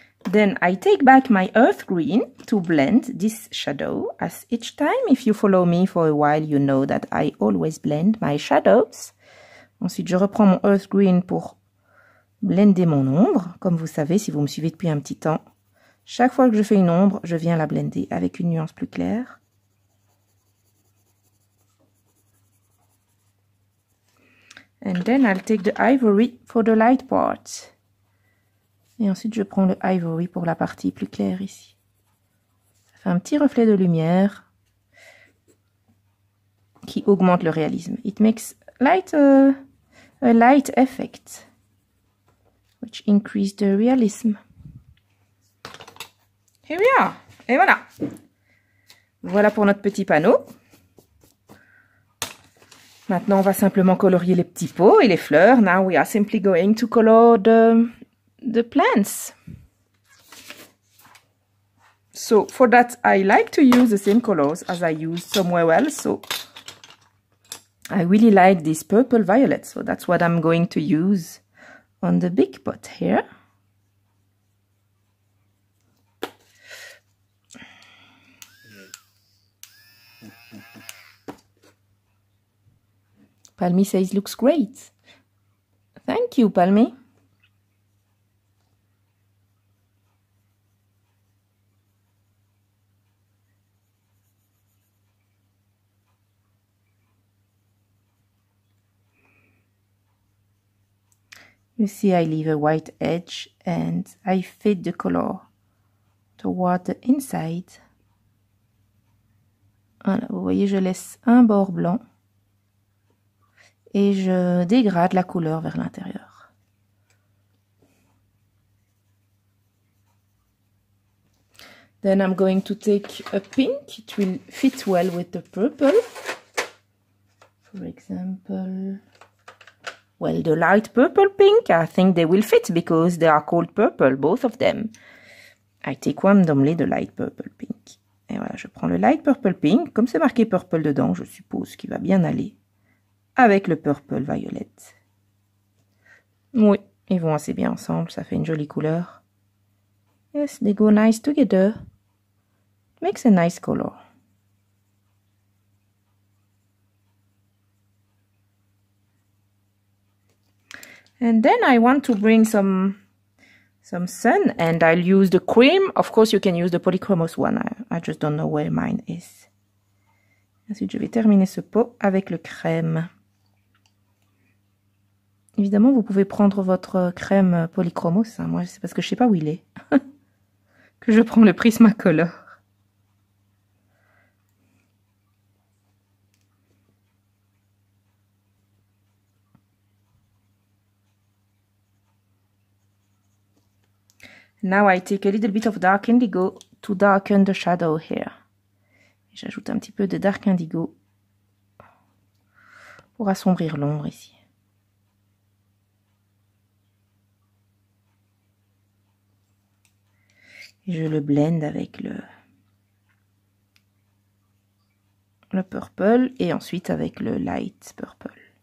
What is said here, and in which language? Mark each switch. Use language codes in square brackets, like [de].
[en] Then I take back my earth green to blend this shadow, as each time, if you follow me for a while, you know that I always blend my shadows. [fr] Ensuite, je reprends mon earth green pour blender mon ombre. Comme vous savez, si vous me suivez depuis un petit temps, chaque fois que je fais une ombre, je viens la blender avec une nuance plus claire. [en] And then I'll take the ivory for the light part. [fr] Et ensuite, je prends le ivory pour la partie plus claire ici. Ça fait un petit reflet de lumière qui augmente le réalisme. [en] It makes a light effect, which increase the realism. Here we are. [fr] Et voilà. Voilà pour notre petit panneau. Maintenant, on va simplement colorier les petits pots et les fleurs. [en] Now we are simply going to color the plants. So for that, I like to use the same colors as I used somewhere else. So I really like this purple violet. So that's what I'm going to use on the big pot here. Palmy says looks great. Thank you, Palmy. You see, I leave a white edge and I fit the color toward the inside. [fr] Voilà, vous voyez, je laisse un bord blanc et je dégrade la couleur vers l'intérieur. [en] Then I'm going to take a pink. It will fit well with the purple. For example, well, the light purple pink, I think they will fit because they are called purple, both of them. I take randomly the light purple pink. [fr] Et voilà, je prends le light purple pink. Comme c'est marqué purple dedans, je suppose qu'il va bien aller avec le purple violet. Oui, ils vont assez bien ensemble, ça fait une jolie couleur. [en] Yes, they go nice together. Makes a nice color. And then I want to bring some sun, and I'll use the cream. Of course, you can use the polychromos one. I just don't know where mine is. [fr] Ensuite, je vais terminer ce pot avec le crème. Évidemment, vous pouvez prendre votre crème polychromos. Hein. Moi, c'est parce que je sais pas où il est que je prends le Prismacolor. [en] Now I take a little bit of dark indigo to darken the shadow here. [fr] J'ajoute un petit peu de dark indigo pour assombrir l'ombre ici. Et je le blende avec le purple et ensuite avec le light purple.